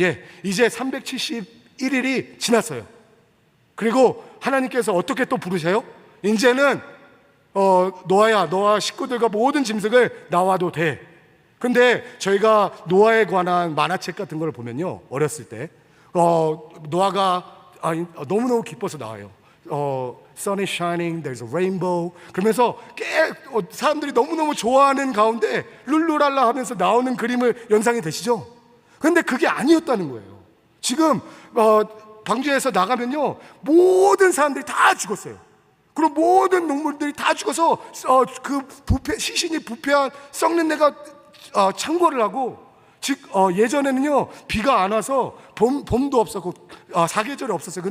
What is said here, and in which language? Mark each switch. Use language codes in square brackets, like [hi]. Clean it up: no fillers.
[ko] 예, 이제 371일이 지났어요. 그리고 하나님께서 어떻게 또 부르세요? 이제는 노아야, 너와 식구들과 모든 짐승을 나와도 돼. 근데 저희가 노아에 관한 만화책 같은 걸 보면요, 어렸을 때 노아가 너무너무 기뻐서 나와요. [en] Sun is shining, there's a rainbow. [ko] 그러면서 사람들이 너무너무 좋아하는 가운데 룰루랄라 하면서 나오는 그림을 연상이 되시죠? 그런데 그게 아니었다는 거예요. 지금 방주에서 나가면요 모든 사람들이 다 죽었어요. 그리고 모든 농물들이 다 죽어서 시신이 부패한 썩는 데가 창궐을 하고, 즉 예전에는요 비가 안 와서 봄도 없었고 사계절이 없었어요.